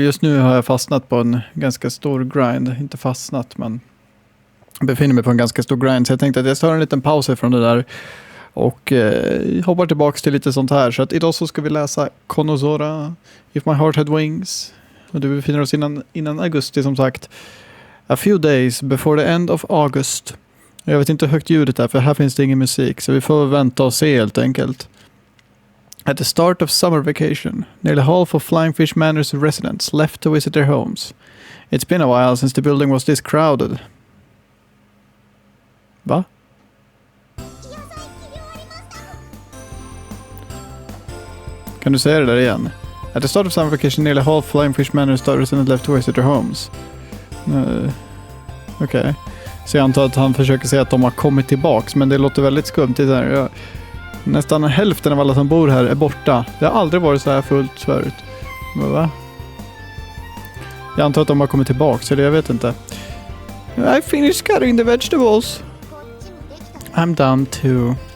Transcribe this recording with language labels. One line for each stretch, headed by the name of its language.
Swedish: Just nu har jag fastnat på en ganska stor grind. Inte fastnat, men befinner mig på en ganska stor grind. Så jag tänkte att jag tar en liten paus från det där. Och hoppar tillbaka till lite sånt här. Så att idag så ska vi läsa Konosora, If My Heart Had Wings. Och du befinner oss innan augusti som sagt.
English: A few days before the end of August.
Swedish: Jag vet inte hur högt ljudet är, för här finns det ingen musik. Så vi får vänta och se helt enkelt.
English: At the start of summer vacation, nearly half of Flying Fish Manor's residents left to visit their homes. It's been a while since the building was this crowded.
Swedish: Va? Kan du säga det där igen?
English: At the start of summer vacation, nearly half Flying Fish Manor's residents left to visit their homes.
Swedish: Okej. Så jag antar att han försöker säga att de har kommit tillbaks, men det låter väldigt skumt. Nästan hälften av alla som bor här är borta. Det har aldrig varit så här fullt förut. Va? Jag antar att de har kommit tillbaks, eller jag vet inte.
English: I finished cutting the vegetables. I'm done too.